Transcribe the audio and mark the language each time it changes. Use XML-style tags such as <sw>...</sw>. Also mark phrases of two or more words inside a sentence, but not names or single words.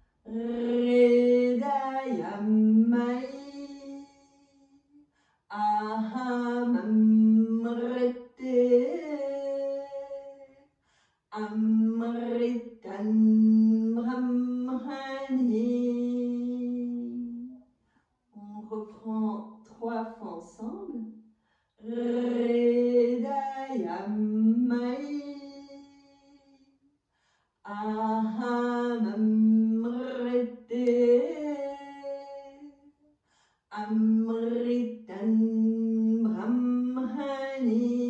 <sa>Hridayamai Ahamamrite Amritan Brahmani.</sa> <fr>On reprend 3 fois ensemble.</fr> <sa>Hridayamai Ahamamrite Amritan Brahmani.</sa>